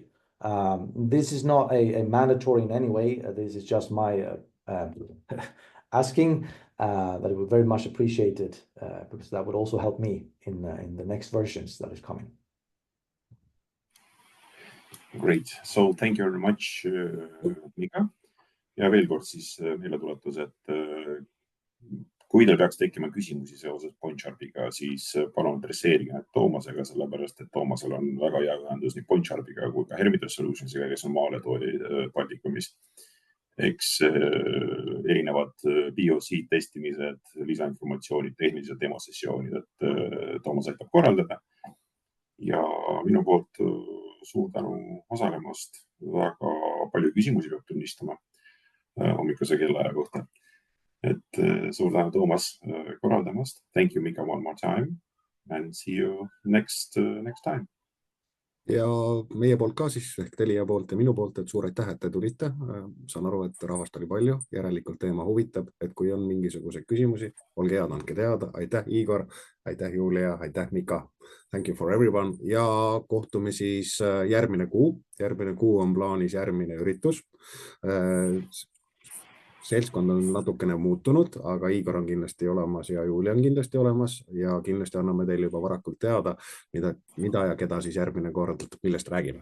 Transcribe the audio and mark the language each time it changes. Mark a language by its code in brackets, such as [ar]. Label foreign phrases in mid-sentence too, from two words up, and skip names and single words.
[en] This is not a mandatory in any way. This is just my asking that I would very much appreciate it because that would also help me in the next versions that is coming. Great. So thank you very much, Mika. [et] Ja veel kord siis meeldetuletus, et kui teil peaks tekkima küsimusi seoses Pointsharpiga, siis palun adresseerige need Toomasega, sellepärast et Toomasel on väga hea ühendus nii Pointsharpiga kui ka Hermitage Solutionsiga, kes on maaletooli Baltikumis. Eks erinevad POC testimised, lisainformatsioonid, tehnilised demosessioonid, et Toomas aitab korraldada. Ja minu poolt suur tänu osalemast. Väga palju küsimusi peab tunnistama hommikuse kellaaja kohta. Et suur tänu, Toomas, korraldamast. [en] Thank you, Mika, one more time and see you next time. [et] Ja meie poolt ka siis ehk Telia poolt ja minu poolt, et suur aitäh, et te tulite. Saan aru, et rahvast oli palju, järelikult teema huvitab, et kui on mingisuguseid küsimusi, olge head, andke teada. Aitäh, Igor, aitäh, Julia, aitäh, Mika. [en] Thank you for everyone. [et] Ja kohtume siis järgmine kuu. Järgmine kuu on plaanis järgmine üritus. Seltskond on natukene muutunud, aga Igor on kindlasti olemas ja Julia on kindlasti olemas ja kindlasti anname teile juba varakult teada, mida ja keda siis järgmine kord, millest räägime.